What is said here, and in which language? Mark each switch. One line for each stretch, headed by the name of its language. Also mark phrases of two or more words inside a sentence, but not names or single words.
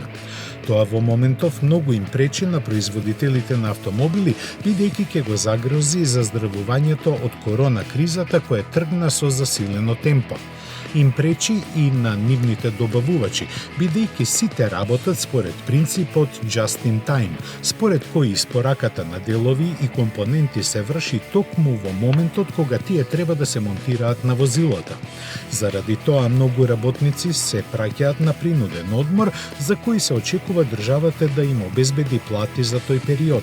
Macedonian: Тоа во моментов многу им пречи на производителите на автомобили, бидејќи ќе го загрози заздравувањето од корона кризата која тргна со засилено темпо. Им пречи и на нивните добавувачи, бидејќи сите работат според принципот
English: just in time,
Macedonian: според кој испораката на делови и компоненти се врши токму во моментот кога тие треба да се монтираат на возилота. Заради тоа многу работници се праќаат на принуден одмор, за кој се очекува државата да им обезбеди плати за тој период.